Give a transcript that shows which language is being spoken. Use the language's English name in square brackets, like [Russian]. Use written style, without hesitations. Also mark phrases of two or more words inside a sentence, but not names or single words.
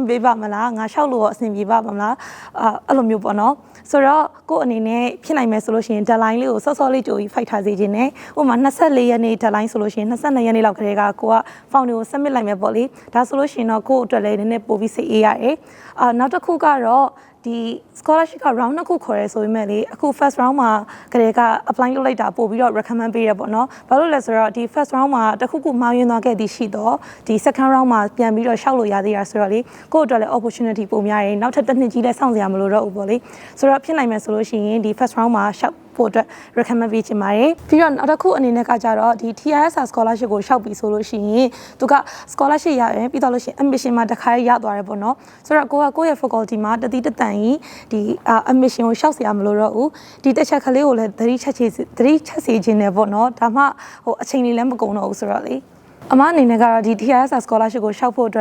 [Burmese] ပေးပါမလားငါလျှောက်လို့အဆင်ပြေပါမလားအဲ့လိုမျိုးပေါ့နော်ဆိုတော့ကို့အနေနဲ့ဖြစ်နိုင်မယ်ဆိုလို့ရှိရင် deadline လေးကိုစောစောလေးကြိုပြီး fight ထားစေခြင်းနဲ့ဥပမာ24ရက်နေ့ deadline ဆိုလို့ရှိရင်22ရက်နေ့လောက်ခရေကကိုက form တွေကို submit လိုက်မယ်ပေါ့လေဒါဆိုလို့ရှိရင်တော့ကို့အတွက်လည်းနည်းနည်းပို့ပြီးစိတ်အေးရတယ်နောက်တစ်ခုကတော့ဒီ scholarship က round 2ခုခေါ်ရဲဆိုပေမဲ့လေအခု [English] first round [Burmese] မှာကလေးက apply လုပ် လိုက်တာပို့ပြီးတော့ recommend ပေးရပေါ့နော်ဘာလို့လဲဆိုတော့ဒီ [English] first round [Burmese] မှာတစ်ခုခုမှားယွင်းသွားခဲ့သည်ရှိတော့ဒီ [English] second round [Burmese] မှာပြန်ပြီးတော့ရှောက်လို့ရသေးတာဆိုတော့လေကိုယ့်အတွက်လည်း opportunity ပိုများတယ်နောက်ထပ်တစ်နှစ်ကြီးလည်းစောင့်စရာမလိုတော့ဘူးပေါ့လေဆိုတော့ဖြစ်နိုင်မယ်ဆိုလို့ရှိရင်ဒီ [English] first round [Burmese] မှာရှောက်ဖို့ အတွက် recommend ပေးချင်ပါတယ်ပြီးတော့နောက်တစ်ခုအနေနဲ့ကကြတော့ဒီ TIS scholarship ကိုရှောက်ပြီးဆိုလို့ရှိရင်သူက scholarship ရရင်ပြီးတော့လို့ရှိရင် admission မှာတစ်ခါရသွားတယ်ပေါ့နော်ဆိုတော့ကိုယ့်ရဲ့ faculty မှာတတိတတန်ကြီးဒီ admission ကိုရှောက်စရာမလိုတော့ဘူးဒီတစ်ချက်ကလေးကိုလည်းသတိချက်စေခြင်းနဲ့ပေါ့နော်ဒါမှအချိန်လေးလည်းမကုန်တော့ဘူးဆိုတော့လေအမအနေနဲ့ကတော့ဒီ TIS scholarship ကိုရှောက်ဖို့အတွက်